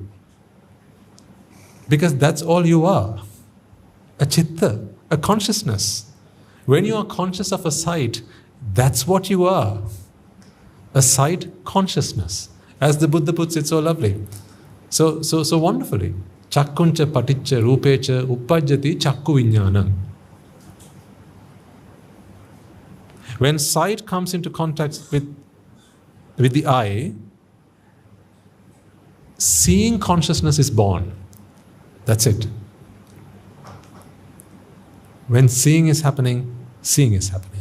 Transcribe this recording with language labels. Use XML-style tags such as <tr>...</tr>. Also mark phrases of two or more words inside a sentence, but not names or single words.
<en>Because that's all you are. A chitta, a consciousness. When you are conscious of a sight, that's what you are. A sight consciousness. As the Buddha puts it so lovely. So wonderfully.</en> <pi>Chakkuncha paticca rupecha uppajjati chakku viññānam.</pi> <en>When sight comes into contact with the eye, seeing consciousness is born. That's it. When seeing is happening, seeing is happening.</en>